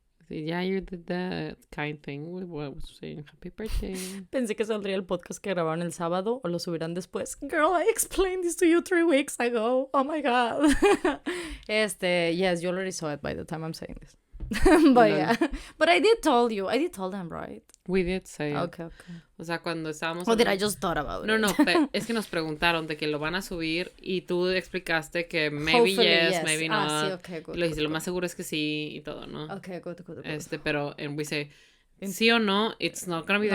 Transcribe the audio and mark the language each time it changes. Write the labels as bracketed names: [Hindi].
[Spanish] Sí, ya [English] you did the kind thing. What was saying happy birthday. [Spanish] Pensé que saldría el podcast que grabaron el sábado o lo subirán después. [English] Girl, I explained this to you 3 weeks ago. Oh my God. Yes, you already saw it by the time I'm saying this. But yeah. But I did tell them, right? We did say. Okay. [Spanish] O sea, cuando estábamos... [English] Or did I just thought about it? [Spanish] No, es que nos preguntaron de que lo van a subir y tú explicaste que [English] maybe Hopefully, yes, maybe not. Sí, okay, good. [Spanish] Y lo dijiste, lo más seguro es que sí y todo, ¿no? [English] Okay, good. [Spanish] Pero, [English] and we say, [Spanish] sí o no, [English] it's not gonna be the